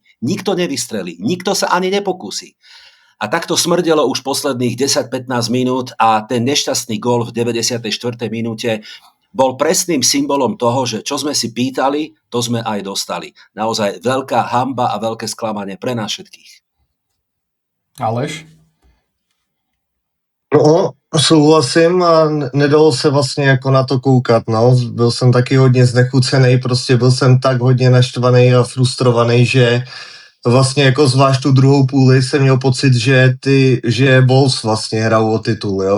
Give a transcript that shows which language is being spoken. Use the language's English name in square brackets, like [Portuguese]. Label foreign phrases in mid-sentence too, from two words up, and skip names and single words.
[Slovak] Nikto nevystrelí, nikto sa ani nepokúsi. A takto smrdelo už posledných 10-15 minút a ten nešťastný gól v 94. minúte bol presným symbolom toho, že čo sme si pýtali, to sme aj dostali. Naozaj veľká hanba a veľké sklamanie pre nás všetkých. Aleš? [Czech] No, souhlasím a nedalo se vlastně jako na to koukat, no. Byl jsem taky hodně znechucený, prostě byl jsem tak hodně naštvaný a frustrovaný, že vlastně jako zvlášť tu druhou půli jsem měl pocit, že Wolves vlastně hrajou o titul, jo?